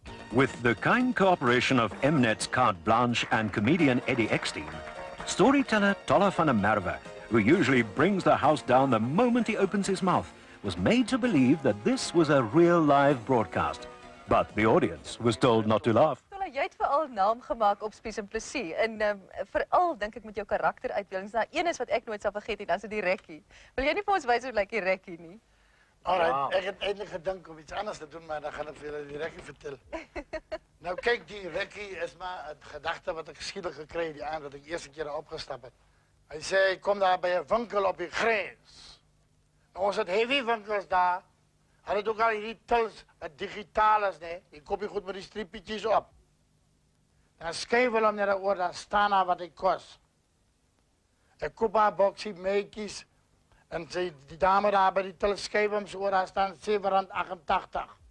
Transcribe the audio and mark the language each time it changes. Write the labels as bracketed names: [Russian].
[English] With the kind cooperation of Mnet's Carte Blanche and comedian Eddie Eckstein, storyteller Tolla van der Merwe, who usually brings the house down the moment he opens his mouth, was made to believe that this was a real live broadcast. But the audience was told not to laugh. [Afrikaans] Jy het veral naam gemaak op Spies en Plessis en veral dink ek met jou karakteruitbeeldings. Nou een is wat ek nooit sal vergeet nie, dan is dit die rekkie. Wil jy nie vir ons wys hoe lyk die rekkie nie? Alright, ek het eintlik gedink om iets anders te doen, maar dan gaan ek vir julle die rekkie vertel. Nou kyk, die rekkie is maar 'n gedagte wat ek geskiedelik gekry het die aand wat ek eerste keer opgestap het. Hy sê hy kom daar by 'n winkel op die grens. Nou, ons het heavy winkels daar. Hulle het ook al hierdie tils wat digitaal is, nee. Jy koop die goed met die striepietjies op. Dan skryf hulle hom net oor, dan staan daar wat hy kos. Ek koop haar boksie meetjies en sê die dame daar by die til skryf hom so oor, daar staan R7.88.